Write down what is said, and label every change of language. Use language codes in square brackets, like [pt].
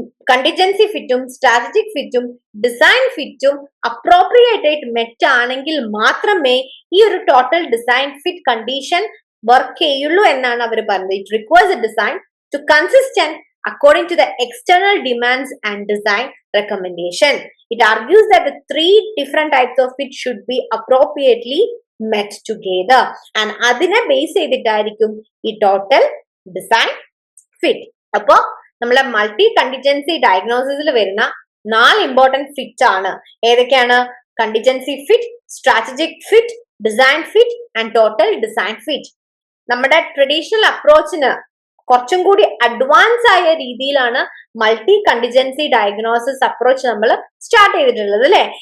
[ml] Contingency ഫിറ്റും strategic ഫിറ്റും design ഫിറ്റും appropriate ആയിട്ട് met ആണെങ്കിൽ മാത്രമേ ഈ ഒരു total design fit condition work ചെയ്യുള്ളൂ എന്നാണ് അവർ പറയുന്നത്. [en] It requires a design to consistent according to the external demands and design recommendation. It argues that the three different types of fit should be appropriately met together and [ml] അതിനെ base ചെയ്തിട്ടായിരിക്കും ഈ total design fit. അപ്പോ നമ്മളെ multi contingency ഡയഗ്നോസിസിൽ വരുന്ന 4 important fit ആണ്. ഏതൊക്കെയാണ്? Contingency fit, strategic fit, design fit and total design fit. നമ്മുടെ traditional അപ്രോച്ചിന് കുറച്ചും കൂടി അഡ്വാൻസ് ആയ രീതിയിലാണ് മൾട്ടി കണ്ടിജൻസി ഡയഗ്നോസിസ് അപ്രോച്ച് നമ്മൾ സ്റ്റാർട്ട് ചെയ്തിട്ടുള്ളത് അല്ലെ.